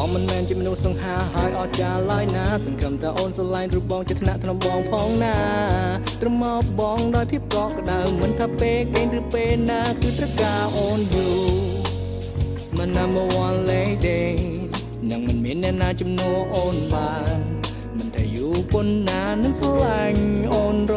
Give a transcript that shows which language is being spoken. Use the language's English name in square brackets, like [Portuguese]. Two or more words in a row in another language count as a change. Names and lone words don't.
[Khmer] មិនមែនជាមនុស្សសង្ហាហើយអត់ចាឡើយណាសង្ឃឹមថាអូនស្រឡាញ់រូបបងជាថ្នាក់ថ្នមបងផងណាត្រឹមមកបងដោយភាពកក់ក្ដៅមិនថាពេលគេឬពេលណាគឺត្រូវ ការអូនយូមិន [English] number one lady [Khmer] នឹងមិនមានអ្នកណាជំនួសអូនបានមិនថាយូប៉ុណ្ណានឹងស្រឡាញ់អូនរ